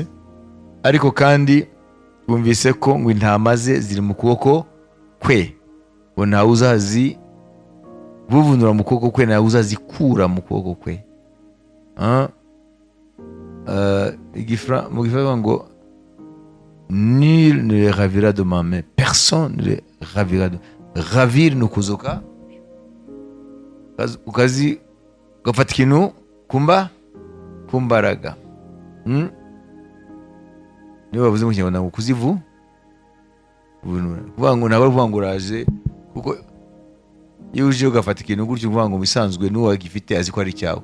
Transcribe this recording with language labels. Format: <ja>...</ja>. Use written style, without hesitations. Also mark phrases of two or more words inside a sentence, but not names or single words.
<rw>Ariko kandi twumvise ko ngo intama ze ziri mu kuboko kwe, ngo ntawe uzazivuvunura mu kuboko kwe, ntawe uzazikura mu kuboko kwe. Mu gifaransa ngo</rw> <fr>nul ne les ravira de ma main, personne ne les ravira de.</fr> <rw>Ravir ni ukuzuka, ugafata ikintu kumbaraga. Niyo bavuze mu Kinyarwanda ngo kuzivu, kuvuga ngo ntabwo uvuga ngo uraje, kuko iyo uje ugafata ikintu gutyo uvuga ngo bisanzwe n'uwo gifite azi ko ari cyawe.</rw>